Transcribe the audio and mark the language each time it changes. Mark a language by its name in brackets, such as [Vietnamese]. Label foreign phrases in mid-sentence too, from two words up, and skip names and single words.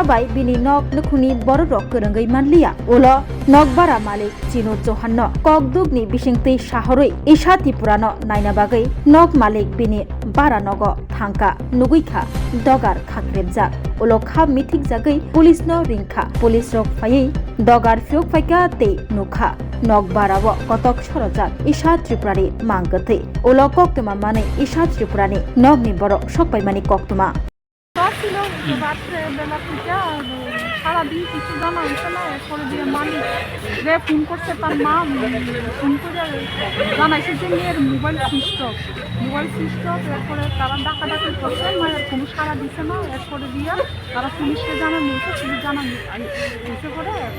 [Kok Borok] bai bini nok nukhuni bororok kwrwngai manliya ulo Nokbara malik Chino Chauhanno kokdugni bisingtwi shahorui Isha Tripurano naina bagai nok malik bini bara nogo thangka nuguikha dogar khakrebjak ulo khab mithik jagai police no ringkha police rok phaiyi dogar fyok phaika te nukha Nokbarao kotok sorojak Isha Tripurani mangkathai ulo koktuma mane Isha Tripurani nogni borok sokpaimani koktuma [Bangla] ছিল রাত্রে বেলা থেকে সারাদিন কিছু জানা হয়েছে না এরপরে দিয়ে মালিক যে ফোন করছে তার মা ফোন করে জানাইছে যে মেয়ের মোবাইল [English] switch off [Bangla] এরপরে তারা ডাকাডাকি করছে মায়ের কোনো সাড়া দিছে না এরপরে দিয়ে তারা পুলিশকে জানানো হয়েছে পুলিশ জানানো হয়েছে করে